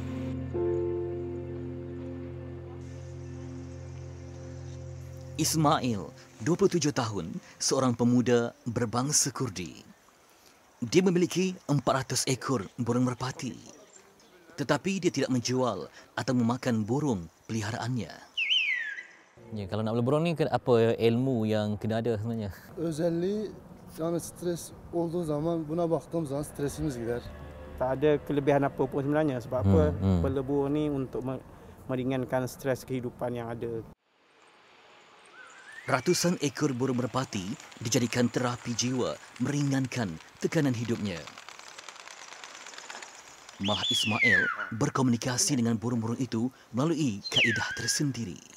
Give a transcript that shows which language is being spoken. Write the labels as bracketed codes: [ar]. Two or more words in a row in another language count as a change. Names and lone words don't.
[ms] Ismail, 27 tahun, seorang pemuda berbangsa Kurdi. Dia memiliki 400 ekor burung merpati. Tetapi dia tidak menjual atau memakan burung peliharaannya. Ya, kalau nak bela burung ni apa ilmu yang kena ada sebenarnya? [tr] Özelliği yani stres olduğu zaman buna baktığım zaman stresimiz gider. [ms] Tak ada kelebihan apa pun sebenarnya. Sebab apa? Bela burung ni untuk meringankan stres kehidupan yang ada. Ratusan ekor burung merpati dijadikan terapi jiwa meringankan tekanan hidupnya. Malah Ismail berkomunikasi dengan burung-burung itu melalui kaedah tersendiri.